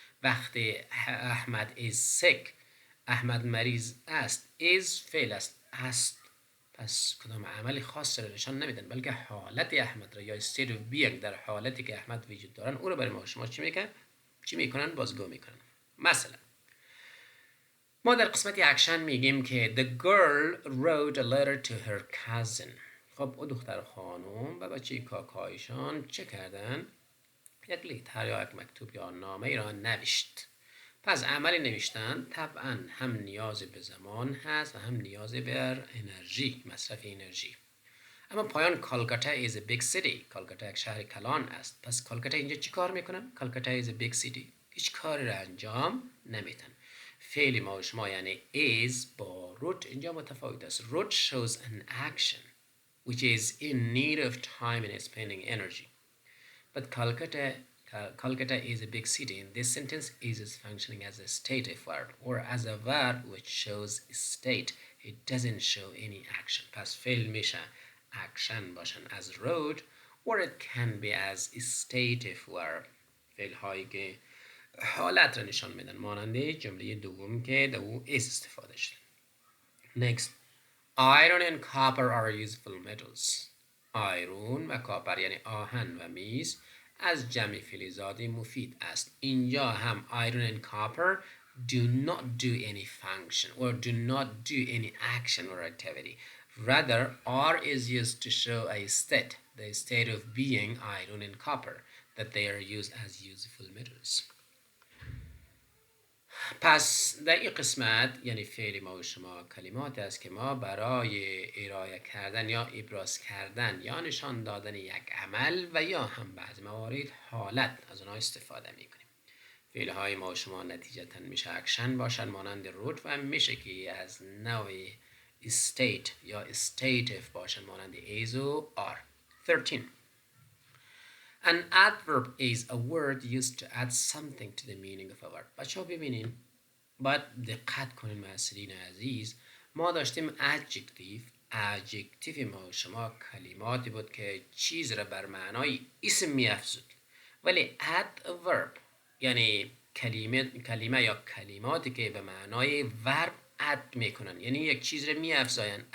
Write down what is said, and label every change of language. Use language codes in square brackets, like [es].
[fa] وقتی احمد [en] is sick، [fa] احمد مریض است is فعل است، پس کدام عمل خاص رو نشان نمیدن، بلکه حالت احمد را یا [en] state of being [fa] در حالتی که احمد وجود دارن او رو برای ما شما چی میکنن؟ بازگو میکنن. مثلا ما در قسمت اکشن میگیم که [en] the girl wrote a letter to her cousin. [fa] خب او دختر خانم و بچه کاکایشان چه کردن؟ یک لیتر یا یک مکتوب یا نامه ای را نوشت. پس عمل نوشتن طبعا هم نیاز به زمان هست و هم نیاز بر انرژی، مصرف انرژی. اما پایان کالکاتا [en] is a big city. [fa] کالکاتا یک شهر کلان است. پس کالکاتا اینجا چی کار میکنن؟ کالکاتا [en] is a big city. [fa] هیچ کاری را انجام نمیدن. فعل ما و شما یعنی is با root اینجا متفاوت است. [en] root shows an action which is in need of time and spending energy. But Calcutta is a big city. In this sentence, is functioning as a stative verb or as a verb which shows state. It doesn't show any action. [fa] پس فعل میشه [en] action باشن as wrote or it can be as stative verb. [fa] فعل هایی که حالت را نشان میدن، ماننده جمله دوم که دو is استفاده شده. [en] Next. Iron and copper are useful metals. [fa] آیرون و کاپر یعنی آهن و میز از جمع فلزات مفید است. اینجا هم [en] iron and copper do not do any function or do not do any action or activity. Rather, are is used to show a state, the state of being iron and copper, that they are used as useful metals. [fa] پس در این قسمت یعنی فعل ما و شما کلمات است که ما برای ارائه کردن یا ابراز کردن یا نشان دادن یک عمل و یا هم بعضی موارد حالت از آنها استفاده میکنیم. فعل های ما و شما نتیجتا میشه اکشن باشن، مانند رود، و میشه که از نوع state یا stative باشن، مانند is و are. 13. [en] An adverb is a word used to add something to the meaning of a verb. [fa] بچه ها ببینین، باید دقت کنین محصلین عزیز، ما داشتیم adjective ما و شما کلماتی بود که چیز را بر معنای اسم می افزود، ولی adverb یعنی کلمه یا کلماتی که به معنای ورب add میکنن، یعنی یک چیز را می افزاین.